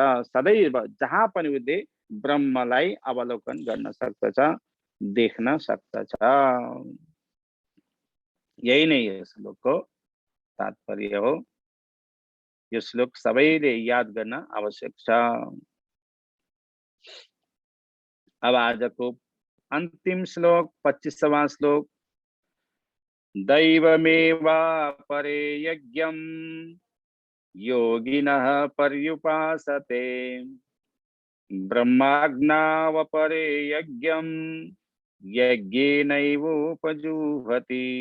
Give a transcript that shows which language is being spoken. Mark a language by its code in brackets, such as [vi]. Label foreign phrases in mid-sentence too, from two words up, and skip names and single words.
[ne] सदैव जहाँ पनि उसले ब्रह्मलाई अवलोकन गर्न सक्दछ, देख्न सक्दछ। यही नै यस श्लोकको तात्पर्य हो। यो श्लोक सबैले याद गर्न आवश्यक छ। अब आजको अन्तिम श्लोक 25वां श्लोक। [sa] दैवमेवापरे यज्ञं योगिनः पर्युपासते ब्रह्माज्ञावपरे यज्ञं यज्ञेनैवोपजुह्वति।